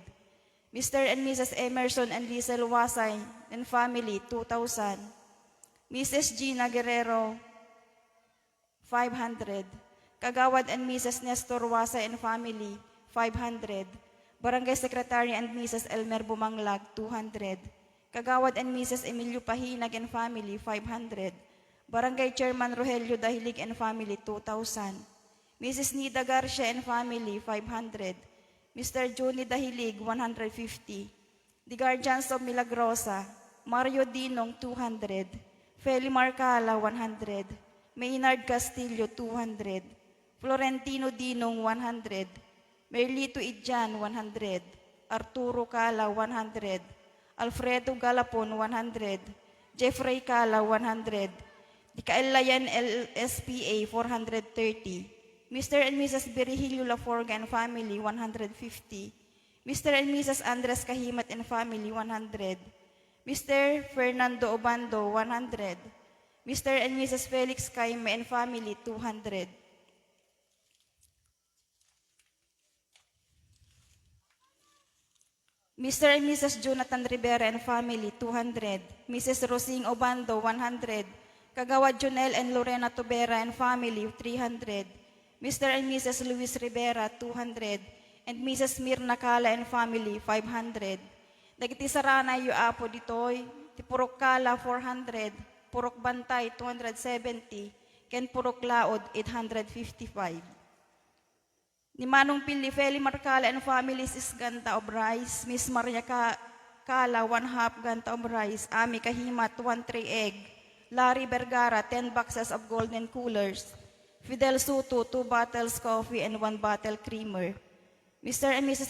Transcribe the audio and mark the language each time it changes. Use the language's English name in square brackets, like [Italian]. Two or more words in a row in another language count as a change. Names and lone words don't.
[English] Mr. and Mrs. Emerson and Lizel Wasay and family, 2,000. Mrs. Gina Guerrero, 500. Kagawad and Mrs. Nestor Wasay and family, 500. Barangay Secretary and Mrs. Elmer Bumanglag, 200. Kagawad and Mrs. Emilio Pahinag and family, 500. Barangay Chairman Rogelio Dahilig and family, 2,000. Mrs. Nida Garcia and family, 500. Mr. Johnny Dahilig, 150. The Guardians of Milagrosa, Mario Dinong, 200. Feli Marcala, 100. Maynard Castillo, 200. Florentino Dinong, 100. Merlito Idjan, 100. Arturo Cala, 100. Alfredo Galapon, 100. Jeffrey Cala, 100. The Kaelayan LSPA, 430. Mr. and Mrs. Virgilio Laforga and family, 150. Mr. and Mrs. Andres Kahimat and family, 100. Mr. Fernando Obando, 100. Mr. and Mrs. Felix Caime and family, 200. Mr. and Mrs. Jonathan Rivera and family, 200. Mrs. Rosing Obando, 100. Kagawad Jonel and Lorena Tobera and family, 300. Mr. and Mrs. Luis Rivera, 200. And Mrs. Mirna Cala and family, 500. [Iloko] Dagiti sarana yu apo ditoy, ti Purok Cala, 400. [English] Purok Bantay, 270. Ken Purok Laod, 855. Ni Manong Pili, Feli Marcala and family, 6 ganta of rice. Miss Maria Cala, 1/2 ganta of rice. Ami Kahimat, 1 tray egg. Larry Vergara, 10 boxes of golden coolers. Fidel Soto, 2 bottles coffee and 1 bottle creamer. Mr. and Mrs.